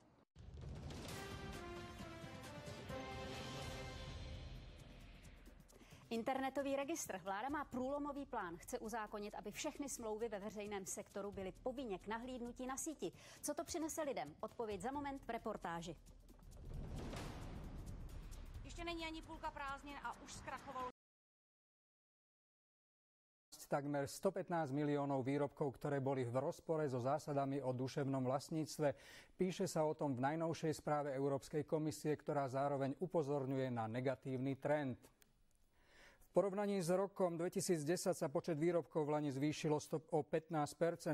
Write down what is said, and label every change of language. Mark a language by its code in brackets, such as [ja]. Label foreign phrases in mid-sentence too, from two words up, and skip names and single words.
[cs] Internetový registr. Vláda má průlomový plán. Chce uzákonit, aby všechny smlouvy ve veřejném sektoru byly povinně k nahlídnutí na síti. Co to přinese lidem? Odpověď za moment v reportáži. Ještě není ani půlka prázdnin a už zkrachovalo. [sk] Takmer 115 miliónov výrobkov, ktoré boli v rozpore so zásadami o duševnom vlastníctve. Píše sa o tom v najnovšej správe Európskej komisie, ktorá zároveň upozorňuje na negatívny trend. V porovnaní s rokom 2010 sa počet výrobkov v lani zvýšilo o 15%.